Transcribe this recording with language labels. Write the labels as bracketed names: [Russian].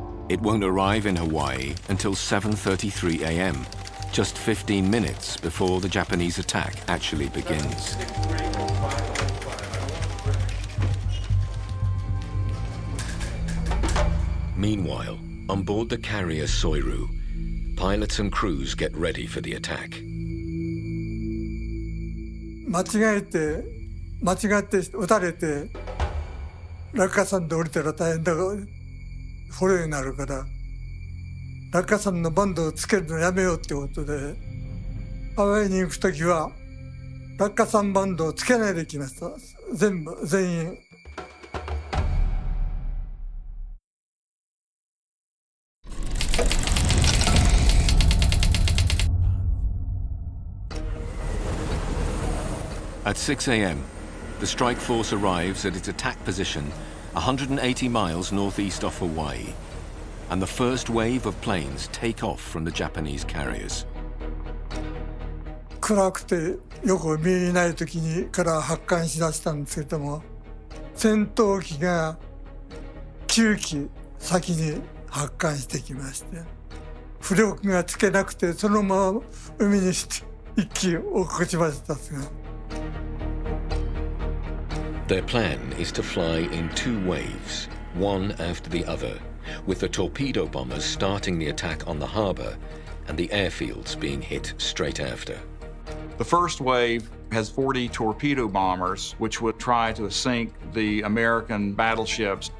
[English] It won't arrive in Hawaii until 7:33 a.m., just 15 minutes before the Japanese attack actually begins. Meanwhile, on board the carrier Soiru, pilots and crews get ready for the attack. [Japanese] 間違って撃たれて落下傘で降りたら大変だが捕虜になるから落下傘のバンドをつけるのやめようってことでハワイに行く時は落下傘バンドをつけないで来ました全員。 [English] At 6 a.m., the strike force arrives at its attack position 180 miles northeast of Hawaii, and the first wave of planes take off from the Japanese carriers. [Japanese] 暗くてよく見えない時にから発艦しだしたんですけども、戦闘機が9機先に発艦してきまして、浮力がつけなくてそのまま海にして一気落っこちましたが。 [English] Their plan is to fly in two waves, one after the other, with the torpedo bombers starting the attack on the harbor and the airfields being hit straight after. The first wave has 40 torpedo bombers, which would try to sink the American battleships.